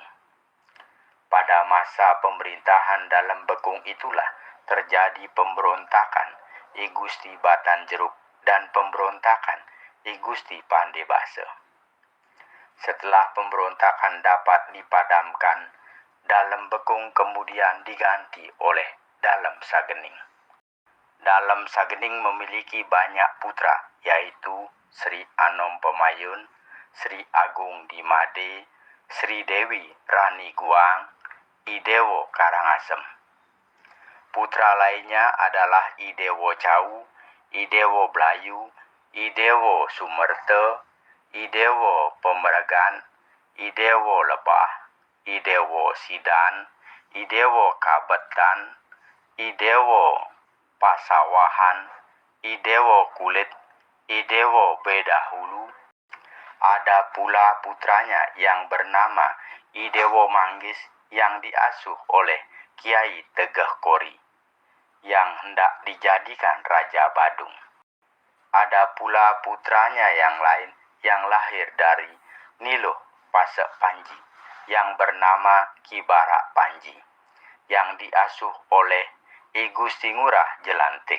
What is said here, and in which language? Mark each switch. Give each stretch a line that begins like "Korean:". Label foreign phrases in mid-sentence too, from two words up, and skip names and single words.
Indonesian: Pada masa pemerintahan Dalem Bekung itulah terjadi pemberontakan I Gusti Batan Jeruk dan pemberontakan I Gusti Pandebase. Setelah pemberontakan dapat dipadamkan, Dalem Bekung kemudian diganti oleh Dalem Sagening. Dalem Sagening memiliki banyak putra, yaitu Sri Anom Pemayun, Sri Agung Dimade, Sri Dewi Rani Guang, Idewo Karangasem. Putra lainnya adalah Idewo Cau, Idewo Blayu, Idewo Sumerte, Idewo Pemeregan, Idewo Lebah, Idewo Sidan, Idewo Kabetan, Idewo Pasawahan, Idewo Kulit, Idewo Bedahulu. Ada pula putranya yang bernama Idewo Manggis yang diasuh oleh Kiai Tegeh Kori yang hendak dijadikan Raja Badung. Ada pula putranya yang lain yang lahir dari Nilo Pasek Panji yang bernama Ki Barak Panji yang diasuh oleh I Gusti Ngurah Jelantik.